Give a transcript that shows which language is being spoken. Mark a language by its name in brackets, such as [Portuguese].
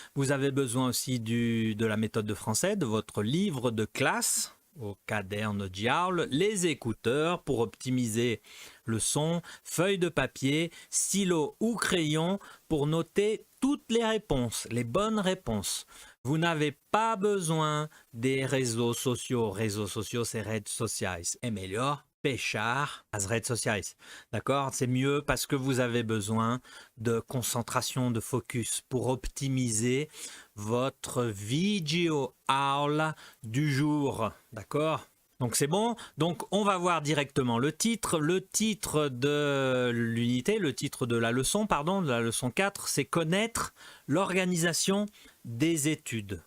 [French] Vous avez besoin aussi de la méthode de français, de votre livre de classe, au Caderno Diawl, les écouteurs pour optimiser le son, feuille de papier, stylo ou crayon pour noter toutes les réponses, les bonnes réponses. Vous n'avez pas besoin des réseaux sociaux. Réseaux sociaux, c'est [Portuguese] redes sociais. Et melhor, fechar as redes sociais. [French] D'accord? C'est mieux parce que vous avez besoin de concentration, de focus pour optimiser votre vidéo aula du jour. D'accord? Donc c'est bon. Donc on va voir directement le titre. Le titre de l'unité, le titre de la leçon, pardon, de la leçon 4, c'est connaître l'organisation des études.